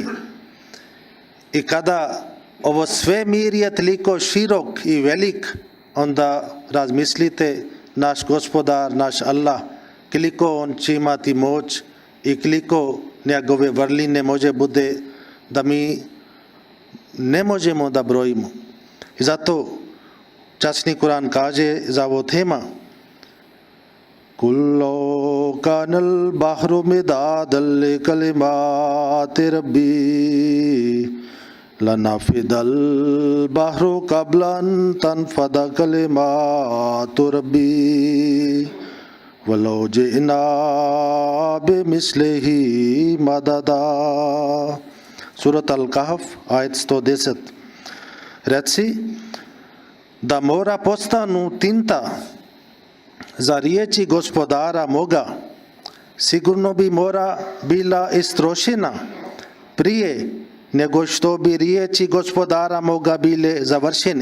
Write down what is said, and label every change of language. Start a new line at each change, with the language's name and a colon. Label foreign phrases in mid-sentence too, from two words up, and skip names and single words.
Bosnian: I kada ovo svemir je toliko širok i velik, onda razmislite, naš gospodar, naš Allah, koliko on će imati moć i koliko njegove vrline može bude da mi ne možemo da brojimo. I zato časni Kur'an kaže za ovo tema:
Arabic: قل كان البحر مدادا لكلمات ربي لنفد البحر قبل أن تنفد كلمات ربي ولو جئنا بمثله مددا.
Bosnian: Surat Al-Kahf, ajet 110. Reci da mora postanu tinta za riječi gospodara moga, sigurno bi mora bila istrošena prije nego što bi riječi gospodara moga bile završene.